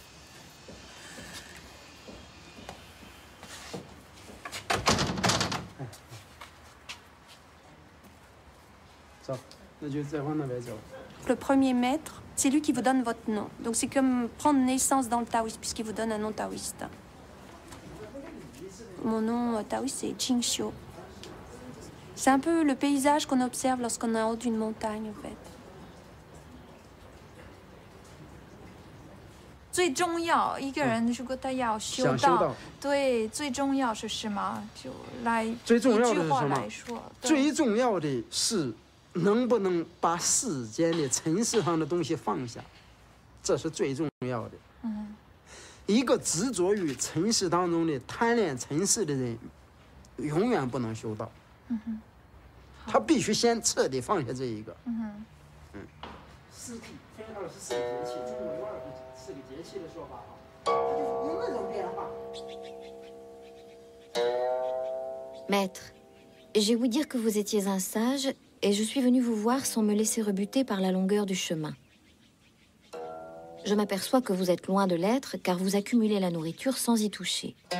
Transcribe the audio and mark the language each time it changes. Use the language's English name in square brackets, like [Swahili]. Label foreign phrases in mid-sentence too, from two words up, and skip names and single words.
[French] Le premier maître, c'est lui qui vous donne votre nom. Donc c'est comme prendre naissance dans le taoïsme, puisqu'il vous donne un nom taoïste. Mon nom taoïste, c'est Jingxiu. C'est un peu le paysage qu'on observe lorsqu'on est en haut d'une montagne, en fait. [Chinese] 最重要一个人如果他要修道，对，最重要是什么？就来一句话来说，最重要的是能不能把世间的尘世上的东西放下，这是最重要的。一个执着于尘世当中的贪恋尘世的人，永远不能修道。他必须先彻底放下这一个。四季分24个节气，中国有24个节气的说法啊，他就有那种变化。 [French] Maître, j'ai ouï dire que vous étiez un sage et je suis venue vous voir sans me laisser rebuter par la longueur du chemin. Je m'aperçois que vous êtes loin de l'être car vous accumulez la nourriture sans y toucher.